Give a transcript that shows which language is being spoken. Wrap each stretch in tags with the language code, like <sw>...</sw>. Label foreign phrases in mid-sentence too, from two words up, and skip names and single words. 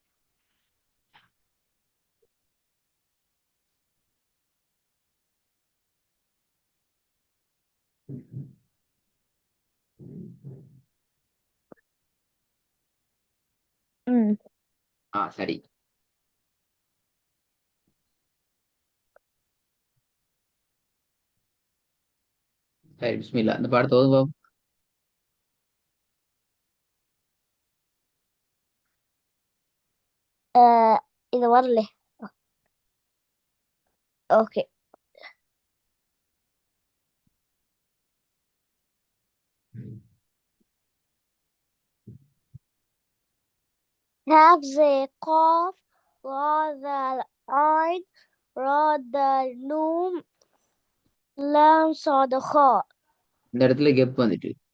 <ta>Hmm. ஆ சரி. சரி பிஸ்மில்லா இந்த பாடத்தை ஓதுவோம்.</ta> <id>Ini warna.</id> <en>Okay.</en> <ar>حفظ قاف راء العين راء النوم لام صاد خاء.</ar> <ta>இந்த இடத்துல கெப் வந்துட்டு</ta>